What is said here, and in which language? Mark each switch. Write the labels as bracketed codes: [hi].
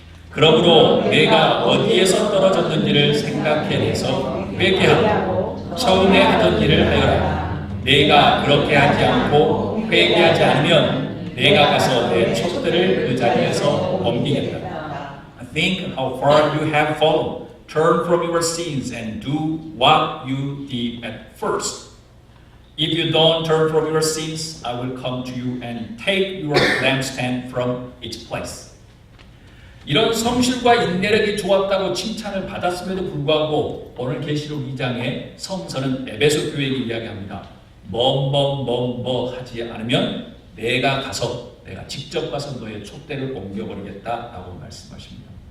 [ko] 그러므로 내가 어디에서 떨어졌는지를 생각해내서 회개하고 처음에 하던 일을 하여라. 내가 그렇게 하지 않고 회개하지 않으면 내가 가서 내 촛대를 그 자리에서 옮기겠다. [en] Think how far you have fallen. Turn from your sins and do what you did at first. If you don't turn from your sins, I will come to you and take your lampstand from its place. [ko] 이런 성실과 인내력이 좋았다고 칭찬을 받았음에도 불구하고 오늘 계시록 2장에 성서는 에베소 교회에게 이야기합니다. 뭐 하지 않으면 내가 직접 가서 너의 촛대를 옮겨버리겠다라고 말씀하십니다.